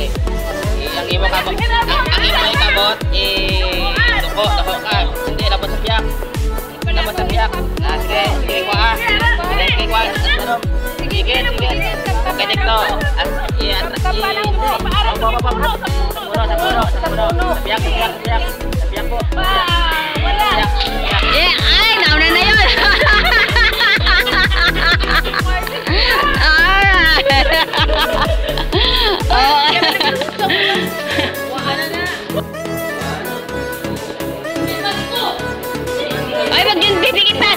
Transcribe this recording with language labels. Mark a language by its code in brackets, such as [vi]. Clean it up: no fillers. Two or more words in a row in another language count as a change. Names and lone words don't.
[hil] Ang imo kabot, duko ka. Hindi, labot sa piyak. Labot sa piyak. Sige, sige ko ah. Sige ko ah. Sige. Okay, dito. Sa piyak po. [tl] Ay, nauna na yun. Ay, wag yung didikitan.